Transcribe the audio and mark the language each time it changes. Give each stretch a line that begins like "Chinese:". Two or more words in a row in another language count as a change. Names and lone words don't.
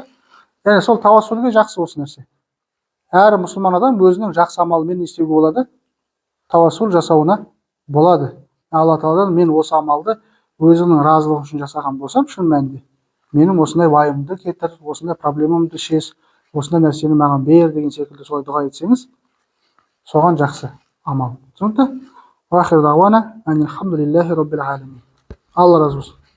Kazakh: Яғни сол тавассулге жақсы осы нәрсе. Әр мұсылман адам өзінің жақсы амалымен істеуге болады, тавассул жасауына болады. Алла Тағаладан мен осы амалды өзінің разылығы үшін жасаған болсам, шын мәнінде менің осындай уайымды кетір, осындай проблемамды шеш, осындай нәрсені маған бер деген секілді солай дұға етсеңіз, соған жақсы амал. Түсінікті?
Arabic: وآخر دعوانا أن الحمد لله رب العالمين.
Kazakh: Алла разы болсын.